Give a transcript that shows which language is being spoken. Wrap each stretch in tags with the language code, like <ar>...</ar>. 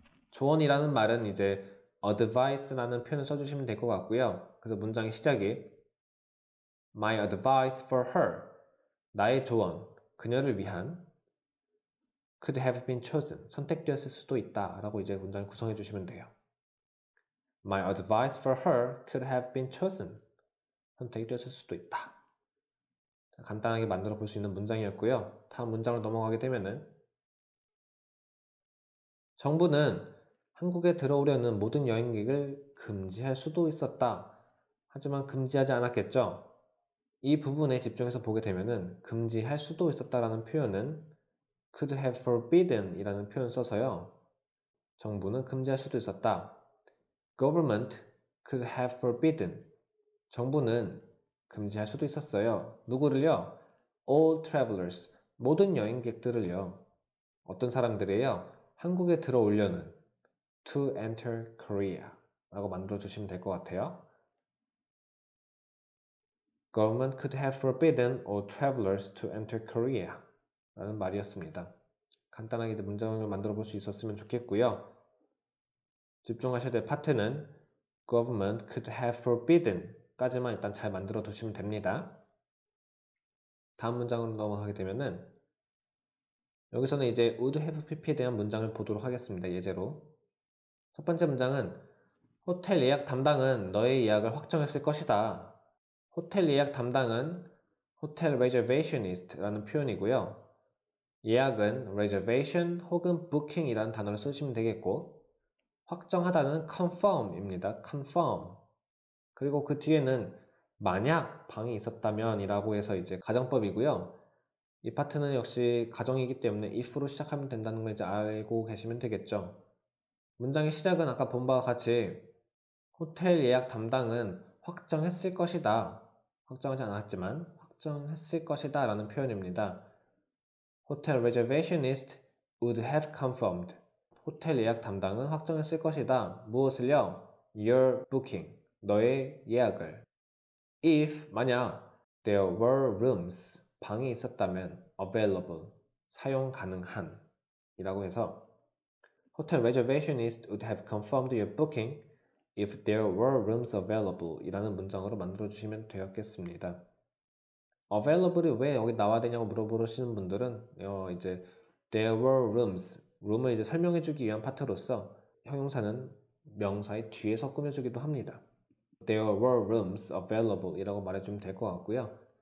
<ko>조언이라는 말은 이제 advice라는 표현을 써주시면 될 것 같고요. 그래서 문장의 시작이</ko> <en>My advice for her</en> <ko>나의 조언, 그녀를 위한</ko> <en>could have been chosen</en> <ko>선택되었을 수도 있다 라고 이제 문장을 구성해 주시면 돼요.</ko> <en>My advice for her could have been chosen</en> <ko>선택이 되었을 수도 있다. 간단하게 만들어 볼 수 있는 문장이었고요. 다음 문장으로 넘어가게 되면은 정부는 한국에 들어오려는 모든 여행객을 금지할 수도 있었다. 하지만 금지하지 않았겠죠. 이 부분에 집중해서 보게 되면은 금지할 수도 있었다라는 표현은</ko> <en>could have forbidden</en> <ko>이라는 표현 써서요. 정부는 금지할 수도 있었다.</ko> <en>Government could have forbidden.</en> <ko>정부는 금지할 수도 있었어요. 누구를요?</ko> <en>All travelers.</en> <ko>모든 여행객들을요. 어떤 사람들이에요? 한국에 들어오려는</ko> <en>to enter Korea</en> <ko>라고 만들어 주시면 될 것 같아요.</ko> <en>Government could have forbidden all travelers to enter Korea</en> <ko>라는 말이었습니다. 간단하게 이제 문장을 만들어 볼 수 있었으면 좋겠고요. 집중하셔야 될 파트는</ko> <en>Government could have forbidden</en> <ko>까지만 일단 잘 만들어 두시면 됩니다. 다음 문장으로 넘어가게 되면은 여기서는 이제 would have pp에 대한 문장을 보도록 하겠습니다. 예제로 첫 번째 문장은 호텔 예약 담당은 너의 예약을 확정했을 것이다. 호텔 예약 담당은 호텔 reservationist라는 표현이고요. 예약은 reservation 혹은 booking이라는 단어를 쓰시면 되겠고 확정하다는 confirm입니다.</ko> <en>confirm.</en> <ko>그리고 그 뒤에는 만약 방이 있었다면 이라고 해서 이제 가정법이고요. 이 파트는 역시 가정이기 때문에 if로 시작하면 된다는 걸 이제 알고 계시면 되겠죠. 문장의 시작은 아까 본 바와 같이 호텔 예약 담당은 확정했을 것이다. 확정하지 않았지만 확정했을 것이다 라는 표현입니다.</ko> <en>호텔 reservationist would have confirmed.</en> <ko>호텔 예약 담당은 확정했을 것이다. 무엇을요?</ko> <en>Your booking.</en> <ko>너의 예약을.</ko> <en>If</en> <ko>만약</ko> <en>there were rooms</en> <ko>방이 있었다면</ko> <en>available</en> <ko>사용 가능한 이라고 해서</ko> <en>Hotel reservationist would have confirmed your booking if there were rooms available</en> <ko>이라는 문장으로 만들어 주시면 되었겠습니다. available이 왜 여기 나와야 되냐고 물어보시는 분들은 이제</ko> <en>there were rooms</en> <ko>room을 이제 설명해 주기 위한 파트로서 형용사는 명사의 뒤에서 꾸며주기도 합니다.</ko> <en>There were rooms available</en> <ko>이라고 말해주면 될 것 같고요.</ko>